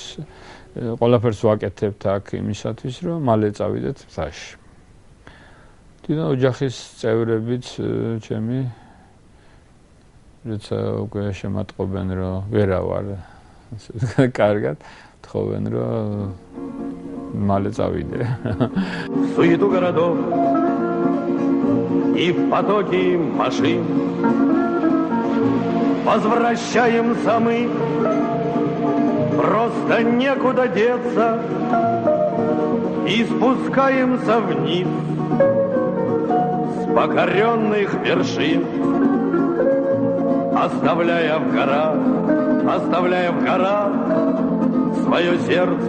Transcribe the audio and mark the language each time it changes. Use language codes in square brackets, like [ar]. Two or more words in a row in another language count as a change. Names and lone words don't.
[ka] ყველაფერს ვაკეთებთ აქ იმისათვის, რომ მალე წავიდეთ მთაში. თვითონ ოჯახის წევრებიც ჩემი როცა უკვე შემატყობენ, რომ ვერა ვარ კარგად, თხოვენ, რომ მალე წავიდე. [ru] Суету городов и в потоке машин возвращаемся мы, просто некуда деться, и спускаемся вниз с покоренных вершин, оставляя в горах свое сердце.